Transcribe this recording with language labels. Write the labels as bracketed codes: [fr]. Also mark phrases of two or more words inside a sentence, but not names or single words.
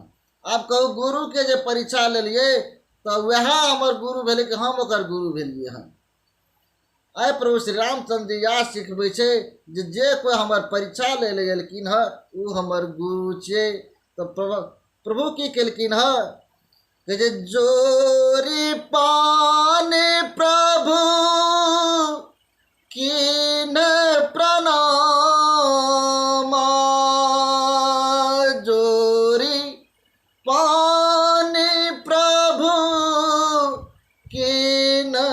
[mai] आब कहू गुरु के जे परीक्षा लेलिए तो वह हमर गुरु भेले कि हम ओकर गुरु भेलिए हम। आइ प्रभु श्री रामचंद्र जी या सिखबै छै जे कोई हमर परीक्षा ले गेलखिन है उ हमर गुरु छै। तो प्रभु की केलखिन है कि जे [awa] जोरी पाने प्रभु कीन प्रणाम, जोरी पाने प्रभु कीन